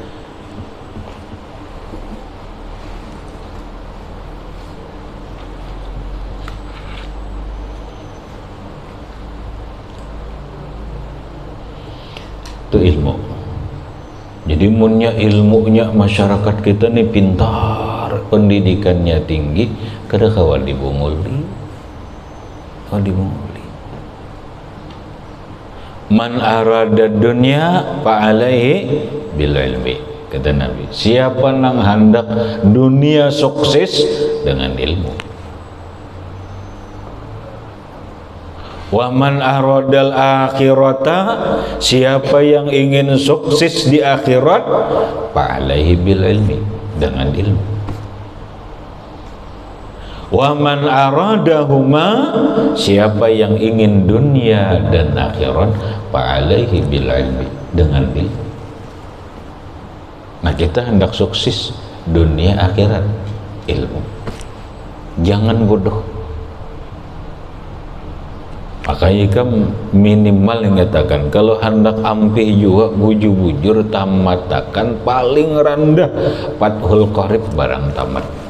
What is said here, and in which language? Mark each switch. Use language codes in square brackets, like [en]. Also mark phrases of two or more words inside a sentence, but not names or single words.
[bjn] Itu ilmu. Jadi munnya ilmunya masyarakat kita nih pintar, pendidikannya tinggi, kada kawan dibunguli. [ar] من أراد الدنيا فعليه بالعلم, [bjn] kata Nabi. Siapa nang hendak dunia sukses dengan ilmu. [ar] ومن أراد الآخرة, [bjn] siapa yang ingin sukses di akhirat, [ar] فعليه بالعلم, [bjn] dengan ilmu. [ar] ومن أرادهما, [bjn] siapa yang ingin dunia dan akhirat, [ar] فعليه بالعلم, [bjn] dengan ilmu. Nah, kita hendak sukses dunia akhirat, ilmu. Jangan bodoh. Makanya kan minimal yang katakan kalau hendak ampih juga bujur-bujur tamatakan paling rendah Fathul Qorib barang tamat.